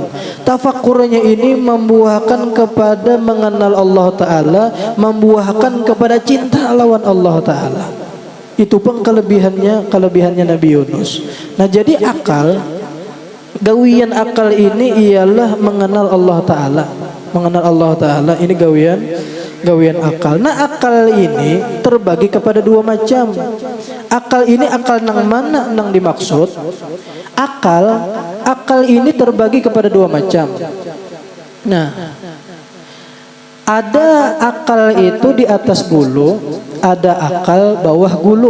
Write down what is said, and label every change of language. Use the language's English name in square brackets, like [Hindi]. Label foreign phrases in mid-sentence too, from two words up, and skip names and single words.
[Banjar] Tafakurnya ini membuahkan kepada mengenal Allah Ta'ala, membuahkan kepada cinta lawan Allah Ta'ala. Itu pun kelebihannya Nabi Yunus. Nah jadi gawian akal ini ialah mengenal Allah Ta'ala. Mengenal Allah Ta'ala ini gawian akal. Nah akal ini terbagi kepada dua macam. Akal ini akal nang mana nang dimaksud? Akal ini terbagi kepada dua macam. Nah, ada akal itu di atas gulu, ada akal bawah gulu.